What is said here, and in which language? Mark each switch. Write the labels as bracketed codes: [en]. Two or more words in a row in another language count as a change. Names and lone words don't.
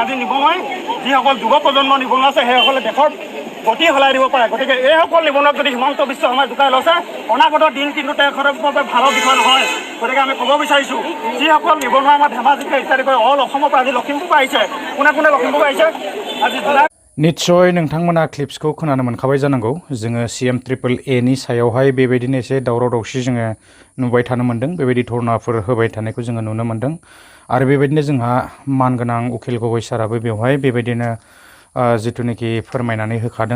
[as] আজি নিবনুৱাই যিসকল যুৱ প্ৰজন্মৰ নিবনুৱা আছে সেইসকলে দেশৰ গতি সলাই দিব পাৰে। গতিকে এইসকল নিবনুৱাক যদি হিমন্ত বিশ্ব শৰ্মাই জোকাই লৈছে অনাগত দিন কিন্তু তেখেতৰ বাবে ভালৰ বিষয় নহয়। গতিকে আমি ক'ব বিচাৰিছোঁ যিসকল নিবনুৱা আমাৰ ধেমাজিকে ইত্যাদি কৰি অল অসমৰ পৰা আজি লখিমপুৰ পৰা আহিছে, কোনে কোনে লখিমপুৰ আহিছে আজি জুলাই [brx] निश्चय नोंथांमोना क्लिप्सखौ खोनानो मोनखाबाय जानांगौ। जोङो CMAAA नि सायावहाय बेबायदिनो एसे दावराव दावसि जोङो नुबाय थानो मोन्दों। बेबायदि धरनाफोर होबाय थानायखौ जोङो नुनो मोन्दों आरो बेबायदिनो जोंहा मानगोनां उखिल गगৈ साराबो बेवहाय बेबायदिनो जिथुनाखि फोरमायनानै होखादों।